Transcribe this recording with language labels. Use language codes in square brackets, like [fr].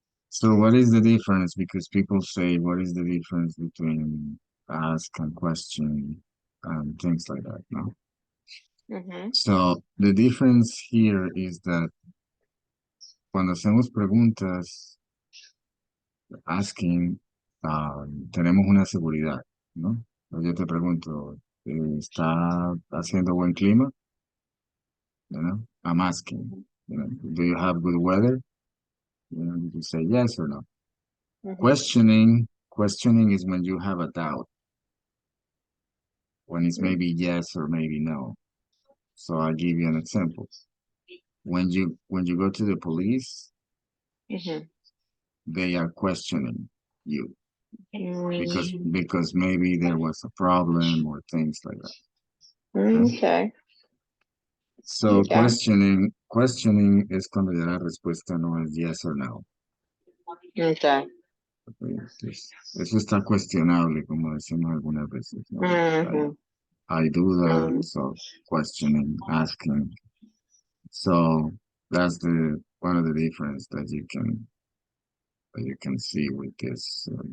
[en] So, what is the difference? Because people say, what is the difference between ask and question and things like that, no? Mhm. So, the difference here is that [es] cuando hacemos preguntas, asking, tenemos una seguridad, ¿no? Yo te pregunto, ¿está haciendo buen clima? [en] You know, I'm asking, do you have good weather? You say yes or no. Mhm. Questioning is when you have a doubt, when it's maybe yes or maybe no. So I'll give you an example. When you go to the police, Mhm. they are questioning you because Mm, because maybe there was a problem or things like that. Okay? okay. So Okay. [es] questioning es cuando ya la respuesta no es [en] yes or no. Okay. [es] Okay, entonces, eso está cuestionable, como decimos algunas veces, ¿no? Mhm. [en] I do that, Mm, so questioning, asking. So that's the one of the difference that you can see with this.